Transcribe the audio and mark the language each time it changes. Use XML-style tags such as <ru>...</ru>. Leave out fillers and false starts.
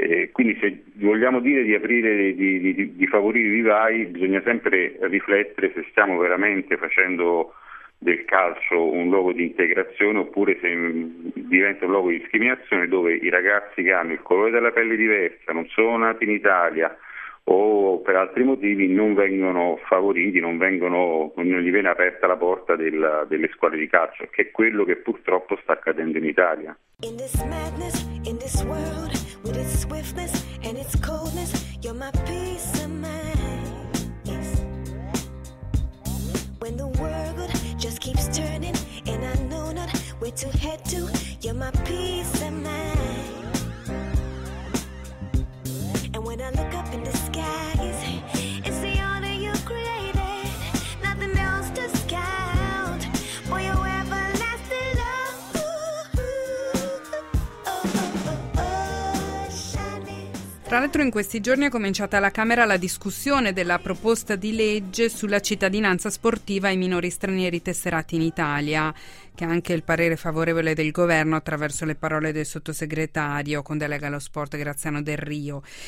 <it>Quindi se vogliamo dire di aprire, di favorire i vivai, bisogna sempre riflettere se stiamo veramente facendo del calcio un luogo di integrazione oppure se diventa un luogo di discriminazione dove i ragazzi che hanno il colore della pelle diversa, non sono nati in Italia o per altri motivi non vengono favoriti, non gli viene aperta la porta delle squadre di calcio, che è quello che purtroppo sta accadendo in Italia.</it> <en>In this madness, in this world, with its swiftness and its coldness, you're my peace of mind. Yes. When the world just keeps turning and I know not where to head to, you're my peace of mind. And when I look up in the skies, it's the honor you created, nothing else to count for your everlasting love.</en> <it>Tra l'altro, in questi giorni è cominciata alla Camera la discussione della proposta di legge sulla cittadinanza sportiva ai minori stranieri tesserati in Italia, che anche il parere favorevole del governo attraverso le parole del sottosegretario con delega allo sport Graziano Del Rio.</it>